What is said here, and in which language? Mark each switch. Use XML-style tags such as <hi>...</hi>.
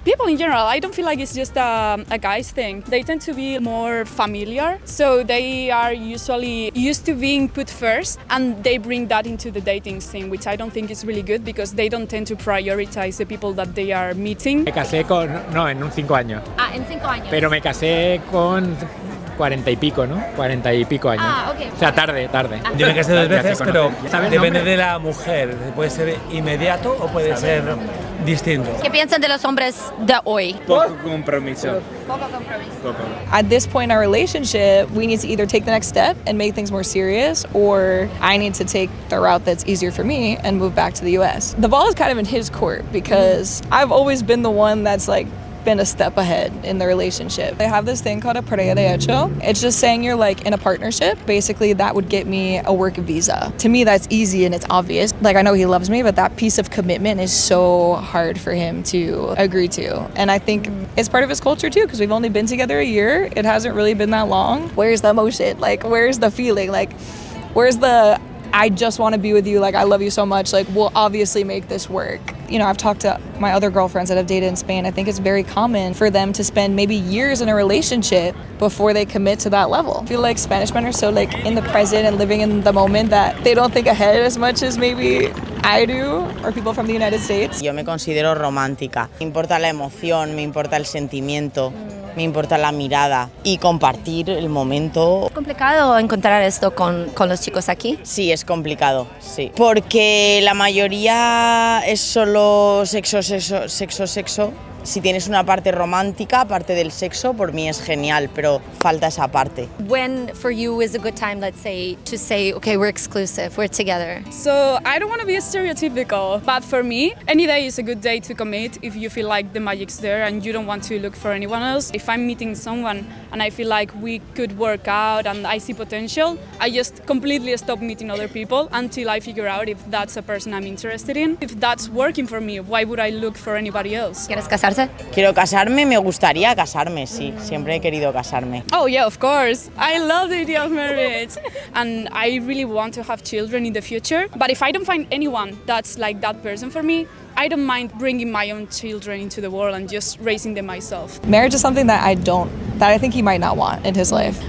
<en>People in general, I don't feel like it's just a guy's thing. They tend to be more familiar, so they are usually used to being put first, and they bring that into the dating scene, which I don't think is really good because they don't tend to prioritize the people that they are meeting.</en> <es>Me casé en 5 años. Ah, en 5 años. Pero me casé con 40 y pico, ¿no? 40 y pico años. Ah, ok. O sea, tarde. Yo me casé 2 veces, pero depende de la mujer. Puede ser inmediato o puede ser distinto. ¿Qué piensan de los hombres de hoy? Poco compromiso.</es> <en>At this point in our relationship, we need to either take the next step and make things more serious, or I need to take the route that's easier for me and move back to the US. The ball is kind of in his court because I've always been the one that's like been a step ahead in the relationship. They have this thing called a prueba de hecho. It's just saying you're like in a partnership. Basically, that would get me a work visa. To me, that's easy and it's obvious. Like, I know he loves me, but that piece of commitment is so hard for him to agree to. And I think it's part of his culture too, because we've only been together a year. It hasn't really been that long. Where's the emotion? Like, where's the feeling? Like, where's the I just want to be with you, like I love you so much, like we'll obviously make this work. You know, I've talked to my other girlfriends that I've dated in Spain. I think it's very common for them to spend maybe years in a relationship before they commit to that level. I feel like Spanish men are so like in the present and living in the moment that they don't think ahead as much as maybe I do, or people from the United States.</en> <es>Yo me considero romántica. Me importa la emoción, me importa el sentimiento, me importa la mirada y compartir el momento. ¿Es complicado encontrar esto con los chicos aquí? Sí, es complicado, sí. Porque la mayoría es solo sexo. Si tienes una parte romántica, aparte del sexo, por mí es genial, pero falta esa parte.</es> <en>When for you is a good time, let's say, to say, okay, we're exclusive, we're together? So I don't want to be stereotypical, but for me, any day is a good day to commit if you feel like the magic's there and you don't want to look for anyone else. If I'm meeting someone and I feel like we could work out and I see potential, I just completely stop meeting other people until I figure out if that's a person I'm interested in. If that's working for me, why would I look for anybody else?</en> <es>¿Quieres casarse? Quiero casarme, me gustaría casarme, sí. Siempre he querido casarme.</es> <en>Oh yeah, of course. I love the idea of marriage. And I really want to have children in the future. But if I don't find anyone that's like that person for me, I don't mind bringing my own children into the world and just raising them myself. Marriage is something that I think he might not want in his life.</en>